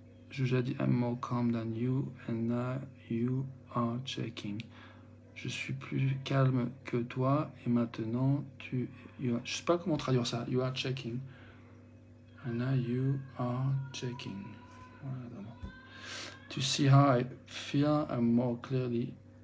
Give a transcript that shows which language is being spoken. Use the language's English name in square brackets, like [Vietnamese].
[French] Jouja dit, [English] I'm more calm than you, and now you are checking. [French] Je suis plus calme que toi, et maintenant je sais pas comment traduire ça, [English] you are checking. And now you are checking. Voilà. To see how I feel, I'm more clearly.